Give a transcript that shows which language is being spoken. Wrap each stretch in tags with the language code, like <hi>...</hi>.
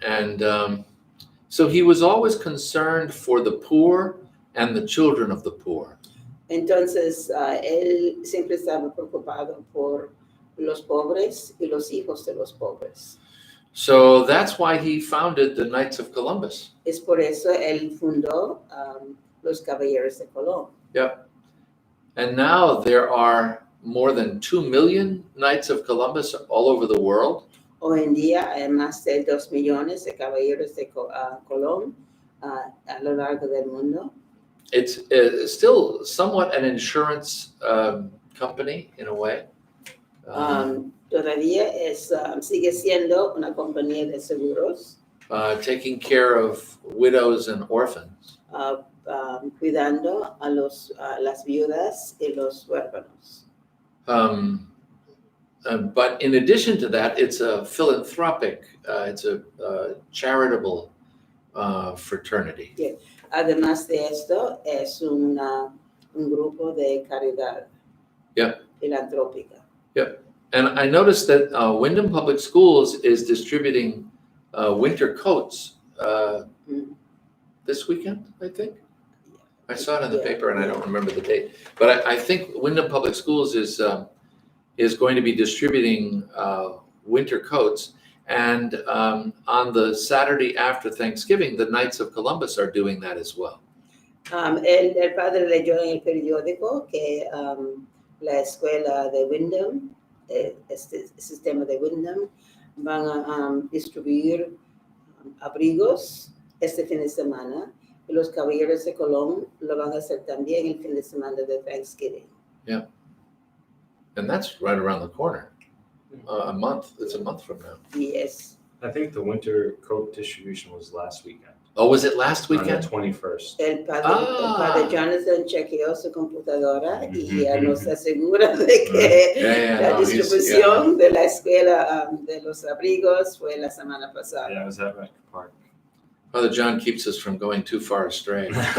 <en>And so he was always concerned for the poor and the children of the poor.</en> <es>Entonces, él siempre estaba preocupado por los pobres y los hijos de los pobres.</es> <en>So that's why he founded the Knights of Columbus.</en> <es>Es por eso él fundó los Caballeros de Colón.</es> <en>Yep. And now there are more than 2 million Knights of Columbus all over the world.</en> <es>Hoy en día hay más de 2 millones de Caballeros de Colón a lo largo del mundo.</es> <en>It's still somewhat an insurance company in a way.</en> <es>Todavía sigue siendo una compañía de seguros.</es> <en>Taking care of widows and orphans.</en> <es>Cuidando a las viudas y los huérfanos.</es> <en>But in addition to that, it's a philanthropic, it's a charitable fraternity. Yeah.</en> <es>Además de esto, es un grupo de caridad filantrópica.</es> <en>Yep. And I noticed that Windham Public Schools is distributing winter coats this weekend, I think. I saw it in the paper and I don't remember the date. But I think Windham Public Schools is going to be distributing winter coats. And on the Saturday after Thanksgiving, the Knights of Columbus are doing that as well.</en> <es>El padre leyó en el periódico que la escuela de Windham, este sistema de Windham, van a distribuir abrigos este fin de semana. Y los Caballeros de Colón lo van a hacer también el fin de semana de Thanksgiving.</es> <en>Yeah. And that's right around the corner. A month. It's a month from now. Yes. I think the winter coat distribution was last weekend. Oh, was it last On the weekend? 21st.</en> <es>El padre Jonathan chequeó su computadora y nos asegura de que la distribución de la escuela de los abrigos fue la semana pasada.</es> <en>Yeah, I was at Rec Park. Father John keeps us from going too far astray.</en>